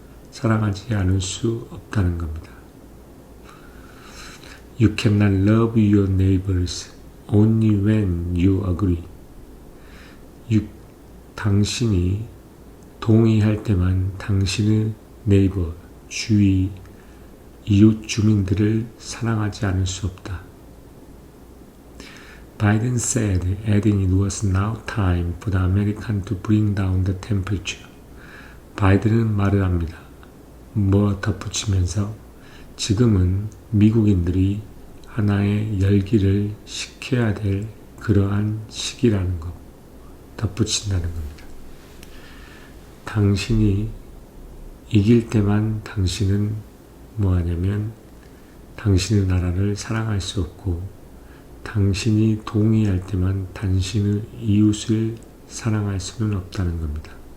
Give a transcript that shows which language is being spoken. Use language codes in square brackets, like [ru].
[ko] 사랑하지 않을 수 없다는 겁니다. [en] You cannot love your neighbors only when you agree. [ko] 당신이 동의할 때만 당신의 네이버, 주위, 이웃 주민들을 사랑하지 않을 수 없다. [en] Biden said, adding it was now time for the American to bring down the temperature. [ko] 바이든은 말을 합니다. 덧붙이면서 지금은 미국인들이 하나의 열기를 식혀야 될 그러한 시기라는 것, 덧붙인다는 겁니다. 당신이 이길 때만 당신은 뭐하냐면 당신의 나라를 사랑할 수 없고, 당신이 동의할 때만 당신의 이웃을 사랑할 수는 없다는 겁니다.